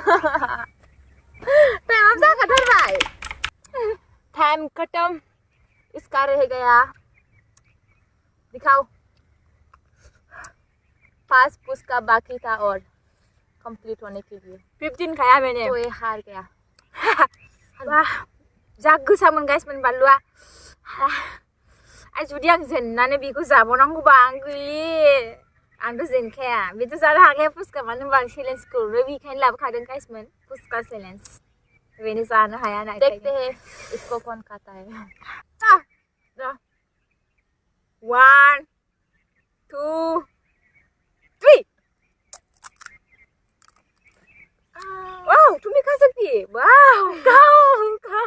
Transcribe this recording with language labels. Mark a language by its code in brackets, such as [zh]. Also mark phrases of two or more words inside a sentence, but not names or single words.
[hi] टाइम अब जा खत्म भाई टाइम खत्म इसका रह गया दिखाओ 5 पुस्का बाकी था और कंप्लीट होने के लिए 15 खाया मैंने तो ये हार गया [brx] वाह जा गोसामोन गाइसमोन बानलुआ आइ जुदि आं जेननानै बेखौ जाबावनांगौबा आं गैलि आंथ' जेनखाया बेथ' जानो हाखाया फुसका मानो होनबा आं चेलेन्जखौनो बेखायनो लाबोखादों गाइसमोन फुसका चेलेन्ज बेनो जानो हाया ना [hi] देखते हैं इसको कौन खाता है 1 2 3 wow tumi kasih wow kau